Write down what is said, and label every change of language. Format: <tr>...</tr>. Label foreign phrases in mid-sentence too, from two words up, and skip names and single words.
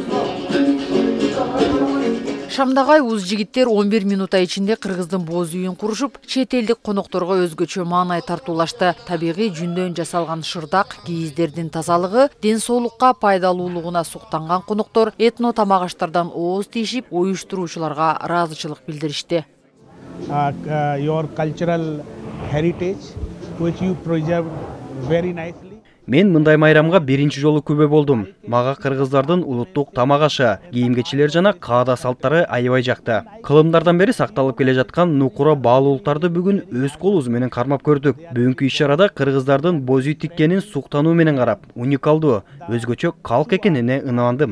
<ky>Шамдагай уз жигиттер 11 минута ичинде Кыргыздын боз үйүн курушуп, чет элдик конокторго өзгөчө маанай тартуулашты. Табигый жүндөн жасалган шырдак, кийиздердин тазалыгы, ден соолукка пайдалуулугуна суктанган коноктор этно тамак аштардан ооз тийишип, уюштуруучуларга ыраазычылык билдиришти.</ky> <en>Your cultural heritage which you preserve very nicely.</en> <ky>Мен мындай майрамга биринчи жолу күбө болдум. Мага кыргыздардын улуттук тамак ашы, кийим-кечилер жана каада салттары аябай жакты. Кылымдардан бери сакталып келе жаткан нукура баалуулуктарды бүгүн өз колубуз менен кармап көрдүк. Бүгүнкү иш-чарада кыргыздардын боз үй тиккенин суктануу менен карап, уникалдуу, өзгөчө калк экенине ынандым.</ky>